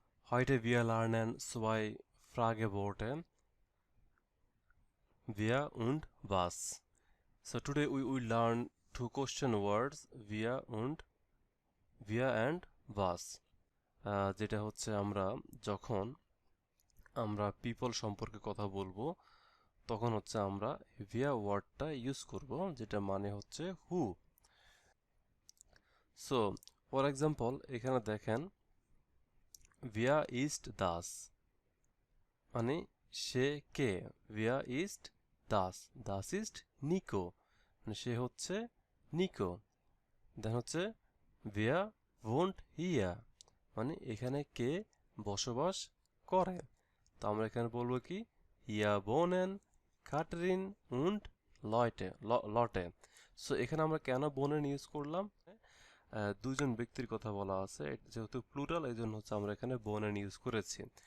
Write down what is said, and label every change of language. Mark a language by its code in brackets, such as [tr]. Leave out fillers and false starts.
[de] Heute wir lernen zwei Frageworte, wer und was. [en] So today we will learn two question words, wer and was. [bn] যেটা হচ্ছে যখন আমরা people সম্পর্কে কথা বলবো তখন হচ্ছে আমরা wer ওয়ার্ডটা ইউজ করব, যেটা মানে হচ্ছে who. [en] So for example [bn] এখানে দেখেন [de] wer ist das, [bn] মানে সে কে। [de] wer ist das, das ist Nico, [bn] মানে সে হচ্ছে নিকো। দেন হচ্ছে [de] wer wohnt hier, [bn] মানে এখানে কে বসবাস করে। তো আমরা এখানে বলবো কি [de] hier wohnen Katrin und Lotte। [bn] So এখানে আমরা কেন বোনেন ইউজ করলাম, দুজন ব্যক্তির কথা বলা আছে, যেহেতু প্লুরাল এই জন্য হচ্ছে আমরা এখানে বোনেন ইউজ করেছি।